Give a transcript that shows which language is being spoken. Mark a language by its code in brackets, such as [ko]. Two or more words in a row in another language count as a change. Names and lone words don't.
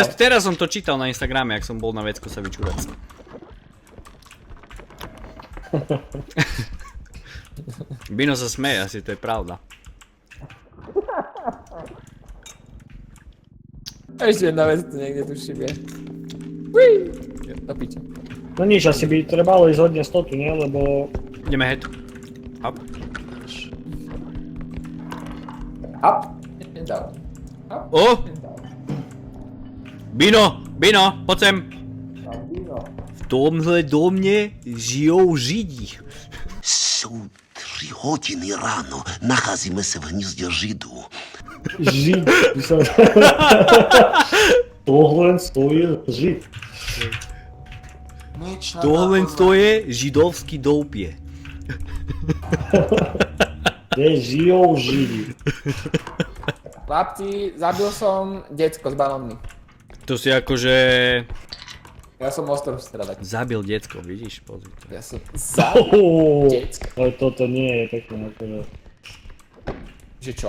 [sk] teraz som to čítal na Instagrame, ak som bol na vecku sa vyčúrať. Bino sa smeje, asi to je pravda. Ešte jedna vec tu niekde tuším je. Uí! Do piče. No nič, asi by trebalo ísť hodne z totu, nie? Lebo... [en] Ideme head. Up. Up. Down. Up. [sk] O! Bino! Bino! Poď sem! [cs] V tomhle domě žijou Židi. Jsou 3 hodiny ráno, nacházíme se v hnízdě Židů. Žid. Tohle stojí žid. Tohle je židovský doupě. Kde žijou židi. [sk] Chlapci, zabil som decko s balónmi. To si akože... Ja som ostrov stradať. Zabil decko, vidíš? Pozri to. Ja som zabil decko. Ale toto nie je pekné. Akože. Že čo?